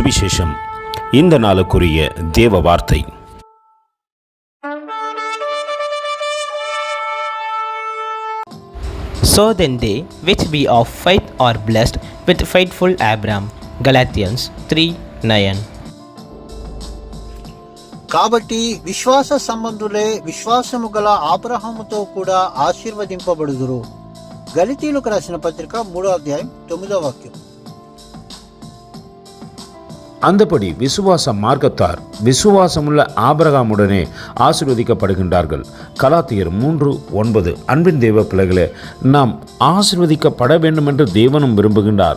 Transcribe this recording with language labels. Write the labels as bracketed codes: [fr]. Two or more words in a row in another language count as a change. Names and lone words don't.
[ta] சுவிசேஷம். இந்த நாளுக்குரிய தேவ வார்த்தை. [en] So then they which be of faith are blessed with faithful Abraham. Galatians 3:9. [te] కాబట్టి విశ్వాస సంబంధులే విశ్వాసము గల అబ్రహాముతో కూడా ఆశీర్వదింపబడుదురు. గలితీయులకు రాసిన పత్రిక 3:9. [ta] அந்தபடி விசுவாச மார்க்கத்தார் விசுவாசமுள்ள ஆபிரகாமுடனே ஆசீர்வதிக்கப்படுகின்றார்கள். கலாத்தியர் 3:9. அன்பின் தேவ பிள்ளைகளே, நாம் ஆசீர்வதிக்கப்பட வேண்டும் என்று தேவனும் விரும்புகின்றார்.